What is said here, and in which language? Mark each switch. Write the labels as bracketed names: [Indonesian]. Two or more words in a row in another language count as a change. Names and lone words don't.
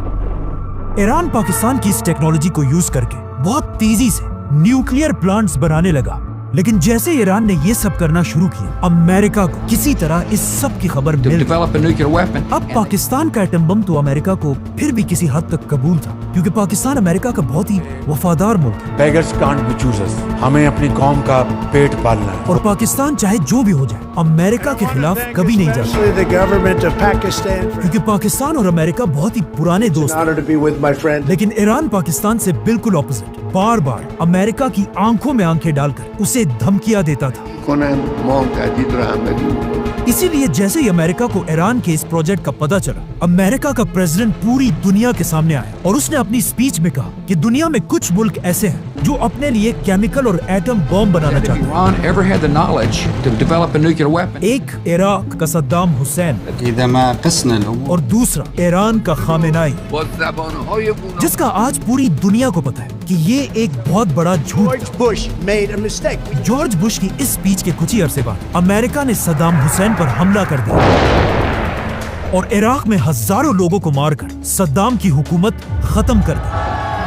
[Urdu] ایران پاکستان کی اس ٹیکنالوجی کو یوز کر کے بہت تیزی سے [English] nuclear plants [Urdu] بنانے لگا، لیکن جیسے ایران نے یہ سب کرنا شروع کیا، امریکہ کو کسی طرح اس سب کی خبر مل گئی. اب پاکستان کا [English] atom bomb [Urdu] تو امریکہ کو پھر بھی کسی حد تک قبول تھا، کیونکہ پاکستان امریکہ کا بہت ہی وفادار ملک ہے [English] Beggars can't be choosers. [Urdu] ہمیں اپنی قوم کا پیٹ پالنا ہے. اور پاکستان چاہے جو بھی ہو جائے امریکہ کے خلاف کبھی نہیں جاتا, [English] Especially the government of Pakistan. [Urdu] کیونکہ پاکستان اور امریکہ بہت ہی پرانے دوست ہیں. [English] Honor to be with my friend. [Urdu] لیکن ایران پاکستان سے بالکل اپوزٹ، بار بار امریکہ کی آنکھوں میں آنکھیں ڈال کر اسے دھمکیاں دیتا تھا. [Persian] کنن ما هم تهدید رو همدلی میکنیم. [Urdu] اسی لیے جیسے ہی امریکہ کو ایران کے اس پروجیکٹ کا پتا چلا، امریکہ کا پریزیڈنٹ پوری دنیا کے سامنے آیا اور اس نے اپنی اسپیچ میں کہا کہ دنیا میں کچھ ملک ایسے ہیں جو اپنے لیے کیمیکل اور [English] atom bomb [Urdu] بنانا چاہتے ہیں. [English] Iran ever had the knowledge to develop a nuclear weapon. [Urdu] ایک عراق کا صدام حسین [Arabic] إذا ما قسنا الأمور [Urdu] اور دوسرا ایران کا خامنہ ای, [Persian] با زبانهای گوناگون [Urdu] جس کا آج پوری دنیا کو پتا ہے کہ یہ ایک بہت بڑا جھوٹ تھا. [English] George Bush made a mistake. [Urdu] جارج بش کی اس اسپیچ کے کچھ ہی عرصے بعد امریکہ نے صدام حسین پر حملہ کر دیا اور عراق میں ہزاروں لوگوں کو مار کر صدام کی حکومت ختم کر دی.